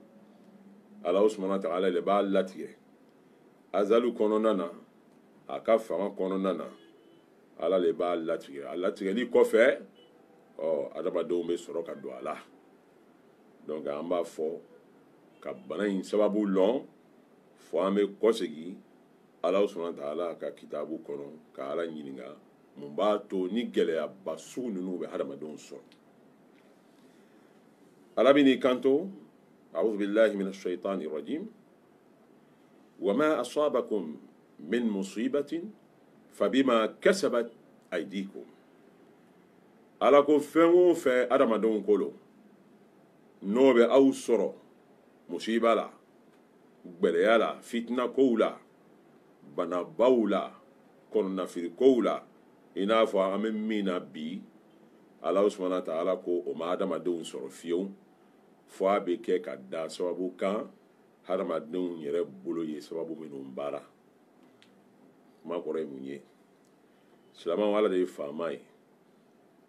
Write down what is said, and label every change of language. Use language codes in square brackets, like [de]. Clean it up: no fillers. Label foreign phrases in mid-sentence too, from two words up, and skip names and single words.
[bm] ala [ar] سبحانه وتعالى [bm] de b'a latigɛ azalu kɔnɔna na a ka fanga kɔnɔna na ala de b'a latigɛ a latigɛli kɔfɛ adamadenw bɛ sɔrɔ ka don a la donc an b'a fɔ ka bana in sababu lɔn fo an bɛ kɔsegi ala subahana wataala ka kitabu kɔnɔ ka ala ɲininka mun b'a to ni gɛlɛyaba sugu ninnu bɛ hadamadenw sɔrɔ ala bɛ n'i kanto [ar] أعوذ بالله من الشيطان الرجيم وما أصابكم من مصيبة فبما كسبت أيديكم [bm] ala ko fɛn o fɛn hadamadenw kolo n'o bɛ aw sɔrɔ musiba la gbɛlɛya la fitina kow la banabaw la kɔnɔnafiri kow la i n'a fɔ an bɛ min na bi ala [ar] سبحانه وتعالى [bm] ko o ma hadamadenw sɔrɔ fiyewu fo a bɛ kɛ ka da sababu kan hadamadenw yɛrɛ bolo ye sababu minnu baara kuma kɔrɔ ye mun ye silamɛw ala de ye faama ye